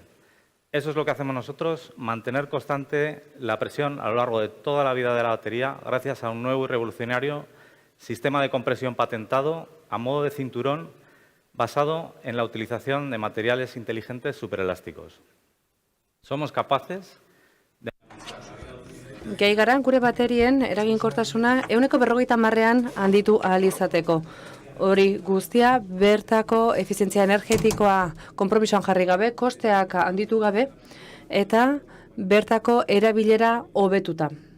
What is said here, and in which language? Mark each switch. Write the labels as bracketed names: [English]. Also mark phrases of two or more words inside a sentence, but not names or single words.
[Spanish] Eso es lo que hacemos nosotros, mantener constante la presión a lo largo de toda la vida de la batería gracias a un nuevo y revolucionario sistema de compresión patentado a modo de cinturón basado en la utilización de materiales inteligentes superelásticos. Somos capaces de... [Basque] Gai gara, gure baterien eraginkortasuna 150%an handitu ahal izateko. Hori guztia bertako efizientzia energetikoa konpromisoan jarri gabe, kosteak handitu gabe, eta bertako erabilera hobetuta.